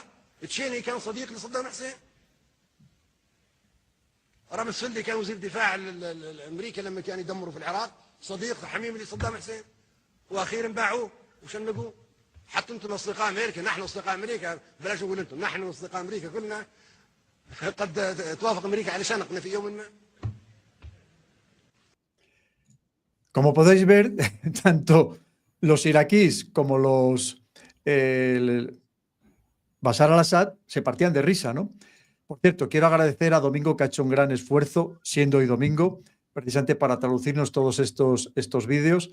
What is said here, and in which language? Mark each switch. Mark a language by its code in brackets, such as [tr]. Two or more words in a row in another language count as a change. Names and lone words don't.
[ar] تشيني كان صديق لصدام حسين. رامز فلدي كان وزير دفاع الامريكا لما كان يدمروا في العراق، صديق حميم لصدام حسين، واخيرا باعوه وشنقوه. حتى انتم اصدقاء امريكا، نحن اصدقاء امريكا، بلاش نقول انتم، نحن اصدقاء امريكا كلنا قد توافق امريكا على شنقنا في يوم ما. [es] Como podéis ver, tanto los iraquíes como Bashar al-Assad se partían de risa, ¿no? Por cierto, quiero agradecer a Domingo, que ha hecho un gran esfuerzo, siendo hoy domingo, precisamente para traducirnos todos estos vídeos.